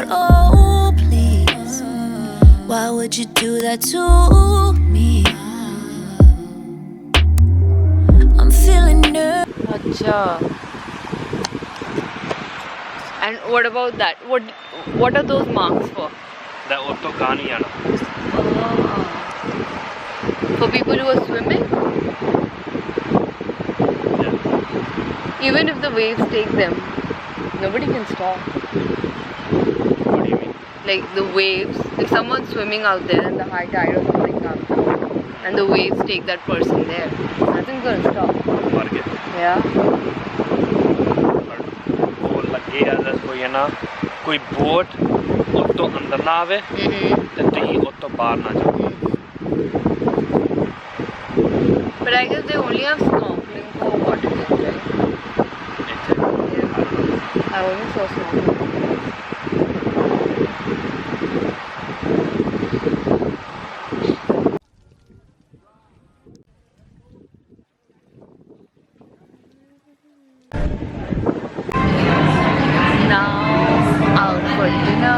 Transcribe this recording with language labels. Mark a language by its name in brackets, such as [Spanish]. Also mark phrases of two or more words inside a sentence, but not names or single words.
[English] Oh, please, why would you do that to me? I'm feeling nervous. Acha. And what about that? What are those marks for? [Punjabi] That ਉੱਤੋਂ ਗਾਂ ਨਹੀਂ ਆਣਾ. [English] For people who are swimming? Even if the waves take them, nobody can stop. What do you mean? Like the waves, if someone's swimming out there and the high tide or something comes and the waves take that person there, nothing's gonna stop. [Punjabi] ਮਰ ਗਿਆ. [English] Yeah. [Punjabi] ਉਹ ਲੱਗੇ ਆ ਜਸ ਕੋਈ ਹੈ ਨਾ ਕੋਈ ਬੋਟ ਉੱਤੋਂ ਅੰਦਰ ਨਾ ਆਵੇ ਤੇ ਤੁਸੀਂ ਉੱਤੋਂ ਬਾਹਰ ਨਾ ਜਾਓ. [English] But I guess they only have snorkeling for water games, right? Yeah. I only saw snorkeling. Now out for dinner.